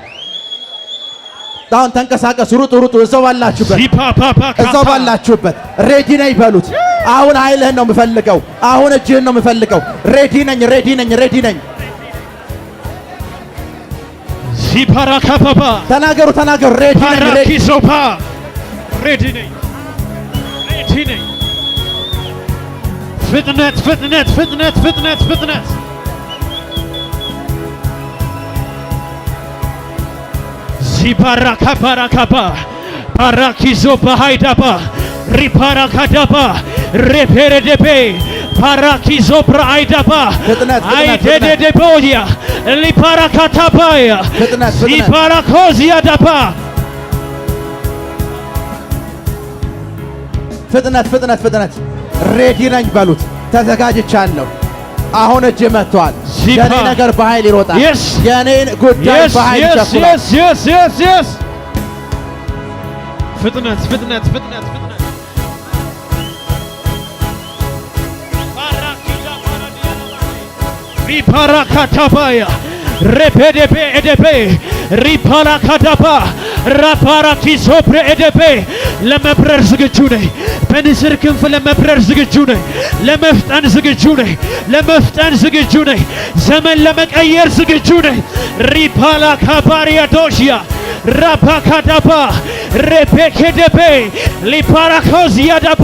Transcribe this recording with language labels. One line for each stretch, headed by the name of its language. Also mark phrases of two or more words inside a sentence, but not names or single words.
Amharic: አሁን ተንቀሳቀሱ፣ ሩጡ፣ ሩጡ። እዛው ባላችሁበት፣ እዛው ባላችሁበት ሬዲ ነኝ በሉት። አሁን ኃይልህን ነው የምፈልገው። አሁን እጅህን ነው የምፈልገው። ሬዲ ነኝ፣ ሬዲ ነኝ፣ ሬዲ ነኝ። Ziparakapapa. ተናገሩ፣ ተናገሩ። ሬዲ ነኝ፣ ሬዲ Parakisopa. Ready ነኝ። Ready ነኝ። ፍጥነት፣ ፍጥነት፣ ፍጥነት፣ ፍጥነት፣ ፍጥነት። Ziparakapa. Parakisopa haidapa. Riparakadapa. Reperedepe. Parakizopra aidapa. Aidedeboya. Liparakatapaya. Ziparakozia dapa. ፍጥነት፣ ፍጥነት፣ ፍጥነት። ሬዲ ነኝ በሉት። ተዘጋጅቻለሁ። አሁን እጅ መጥቷል። የኔ ነገር በኃይል ይሮጣል። የኔ ጉዳይ በኃይል ይሸፍናል።
English: Yes, yes, yes, yes.
Amharic: ፍጥነት፣ ፍጥነት፣ ፍጥነት፣ ፍጥነት። Riparakatapaya. Repedebe edebe. Riparakadapa. Raparakizopre edebe. ለመብረር ዝግጁ ነኝ። በንስር ክንፍ ለመብረር ዝግጁ ነኝ። ለመፍጠን ዝግጁ ነኝ። ለመፍጠን ዝግጁ ነኝ። ዘመን ለመቀየር ዝግጁ ነኝ። ሪፓላ ካባሪያ ዶሽያ ራፓካዳባ ሬፔኬደቤ ሊፓራኮዚያ ዳባ